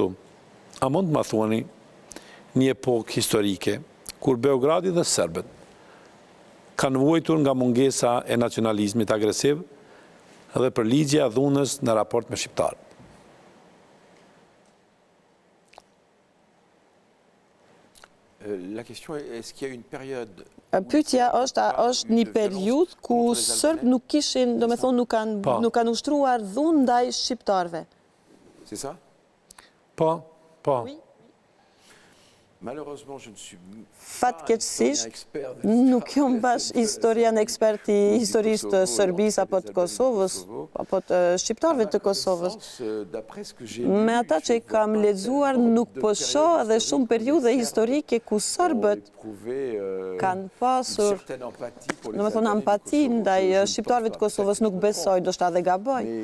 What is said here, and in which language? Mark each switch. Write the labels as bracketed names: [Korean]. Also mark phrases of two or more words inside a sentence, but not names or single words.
[Albanian] A mund të ma thuani një epokë historike kur Beogradi dhe serbët kanë vuajtur nga mungesa e nacionalizmit agresiv dhe përligjja e dhunës në raport me shqiptarët? Pyetja është, a është një periudhë ku serbë nuk kishin, domethënë nuk kanë ushtruar dhunë ndaj shqiptarëve. [French] C'est ça? Oui. [Albanian] Fatkeqësisht, nuk jam bash historian ekspert i historisë të Serbisë apo të Kosovës, apo të shqiptarëve të Kosovës. Me ata që kam lexuar, nuk po shoh edhe shumë periudhe historike ku serbët kanë pasur, domethënë empati ndaj shqiptarëve të Kosovës, nuk besoj, ndoshta edhe gaboj.